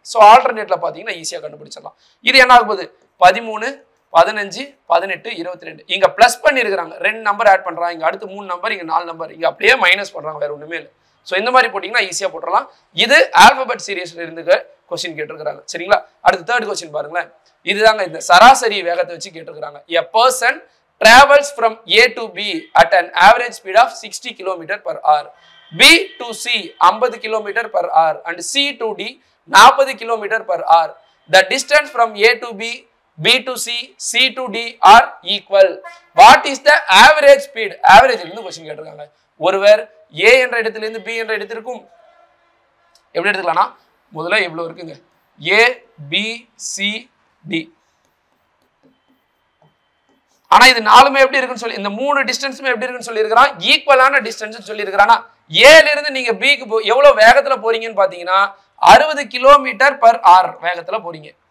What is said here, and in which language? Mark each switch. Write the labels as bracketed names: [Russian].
[Tamil] So ஆல்டர்னேட்ல பாத்தீங்கன்னா ஈஸியா கண்டுபிடிச்சிடலாம். இது என்ன ஆகும் போது 13 15 18 22 இங்க பிளஸ் பண்ணிருக்காங்க. 2 நம்பர் ஆட் பண்றாங்க, இங்க அடுத்து 3 நம்பர், இங்க 4 நம்பர், இங்க அப்படியே மைனஸ் பண்றாங்க, வேற ஒண்ணுமே இல்லை. ஸோ இந்த மாதிரி போட்டீங்கன்னா ஈஸியா போட்டுடலாம். இது ஆல்பபெட் சீரிஸ்ல இருந்து கொஸ்டின் கேட்டிருக்காங்க. சரிங்களா? அடுத்து தேர்ட் கொஸ்டின் பாருங்களேன். இதுதாங்க இந்த சராசரி வேகத்தை வச்சு கேட்டிருக்காங்க. [English] A person travels from A to B at an average speed of 60 km/h. B to C 50 km/h and C to D 40 km/h. The distance from A to B, B to C, C to D are equal. What is the average speed? [Tamil] Average இருந்து question கேட்டிருக்காங்க. ஒருவர் A என்ற இடத்திலிருந்து B என்ற இடத்திற்கும் எப்படி எடுத்துக்கலாம்னா முதல்ல எவ்வளவு இருக்குங்க A B C D. ஆனா இது நாலுமே எப்படி இருக்குன்னு சொல்லி இந்த மூணு டிஸ்டன்ஸுமே எப்படி இருக்குன்னு சொல்லி இருக்கறான் ஈக்குவலான டிஸ்டன்ஸ் சொல்லி இருக்கறானா A ல இருந்து நீங்க B க்கு எவ்வளவு வேகத்துல போறீங்கன்னு பாத்தீங்கன்னா 60 km/h வேகத்துல போறீங்க.